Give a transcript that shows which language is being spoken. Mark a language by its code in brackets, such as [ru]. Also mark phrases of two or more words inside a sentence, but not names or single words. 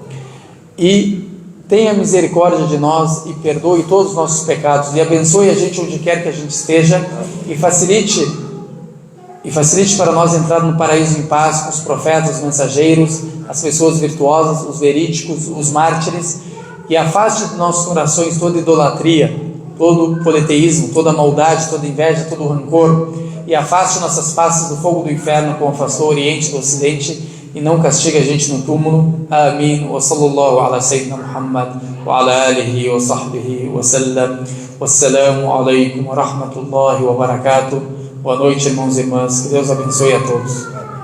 [pt] E tenha misericórdia de nós e perdoe todos os nossos pecados e abençoe a gente onde quer que a gente esteja e facilite para nós entrar no paraíso em paz com os profetas, os mensageiros, as pessoas virtuosas, os verídicos, os mártires, e afaste de nossos corações toda idolatria, todo politeísmo, toda maldade, toda inveja, todo rancor, e afaste nossas faces do fogo do inferno como afastou o Oriente do Ocidente, e não castigue a gente no túmulo. Amém. [ar] وصلى الله على سيدنا محمد وعلى آله وصحبه وسلم. والسلام عليكم ورحمة الله وبركاته. [pt] Boa noite, irmãos e irmãs. Que Deus abençoe a todos.